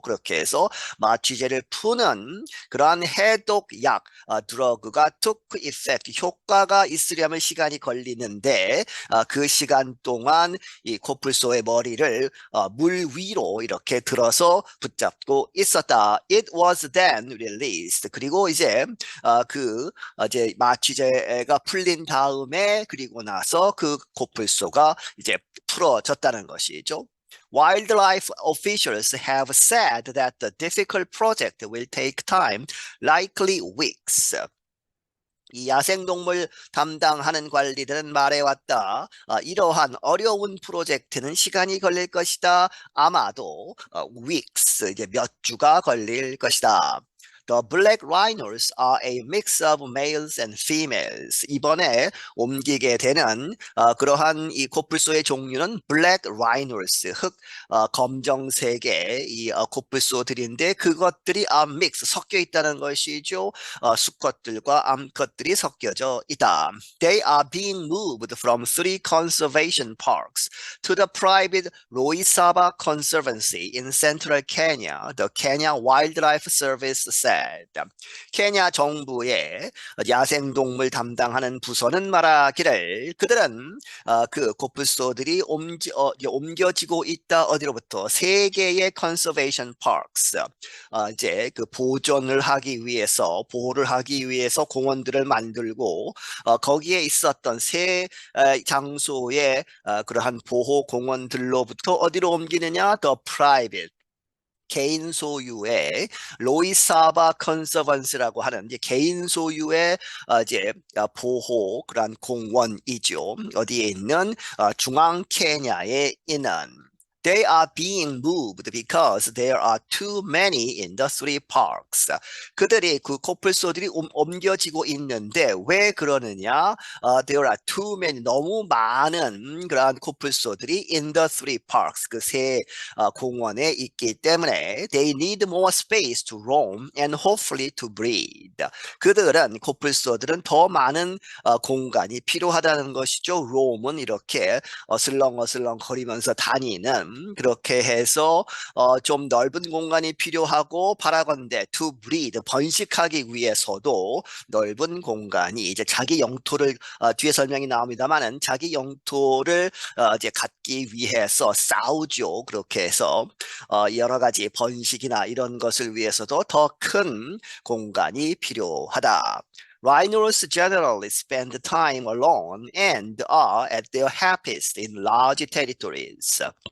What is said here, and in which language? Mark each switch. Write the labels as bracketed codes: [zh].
[ko] 그렇게 해서 마취제를 푸는 그러한 해독약, 드러그가 [en] took effect, [ko] 효과가 있으려면 시간이 걸리는데 그 시간 동안 이 코뿔소의 머리를 물 위로 이렇게 들어서 붙잡고 있었다. [en] It was then released. [ko] 그리고 이제 이제 마취제가 풀린 다음에, 그리고 나서 그 코뿔소가 이제 풀어졌다는 것이죠. [en] Wildlife officials have said that the difficult project will take time, likely weeks. [ko] 이 야생동물 담당하는 관리들은 말해왔다. 이러한 어려운 프로젝트는 시간이 걸릴 것이다. 아마도 weeks, 이제 몇 주가 걸릴 것이다. [en] The black rhinos are a mix of males and females. [ko] 이번에 옮기게 되는 그러한 이 코뿔소의 종류는 [en] black rhinos, [ko] 검정색의 이 코뿔소들인데 그것들이 mix, 섞여 있다는 것이죠. 수컷들과 암컷들이 섞여져 있다. [en] They are being moved from 3 conservation parks to the private Loisaba Conservancy in central Kenya, the Kenya Wildlife Service said. [ko] 케냐 정부의 야생동물 담당하는 부서는 말하기를 그들은 그 코뿔소들이 옮겨지고 있다. 어디로부터? 3개의 [en] conservation parks. [ko] 이제 그 보존을 하기 위해서, 보호를 하기 위해서 공원들을 만들고 거기에 있었던 3장소의 그러한 보호 공원들로부터 어디로 옮기느냐? [en] The private, [ko] 개인 소유의 로이사바 컨서번스라고 하는 이제 개인 소유의 이제 보호 그런 공원이죠. 어디에 있는 중앙 케냐에 있는. [en] They are being moved because there are too many in the 3 parks. [ko] 그들이 그 코뿔소들이 옮겨지고 있는데 왜 그러느냐? [en] There are too many, [ko] 너무 많은 그러한 코뿔소들이 [en] in the 3 parks, [ko] 그 세 공원에 있기 때문에 [en] they need more space to roam and hopefully to breed. [ko] 그들은 코뿔소들은 더 많은 공간이 필요하다는 것이죠. roam은 이렇게 어슬렁어슬렁 거리면서 다니는, 그렇게 해서 좀 넓은 공간이 필요하고 바라건대 [en] to breed, [ko] 번식하기 위해서도 넓은 공간이 이제 자기 영토를 뒤에 설명이 나옵니다만은 자기 영토를 이제 갖기 위해서 싸우죠. 그렇게 해서 여러 가지 번식이나 이런 것을 위해서도 더 큰 공간이 필요하다. [en] Rhinos generally spend time alone and are at their happiest in large territories.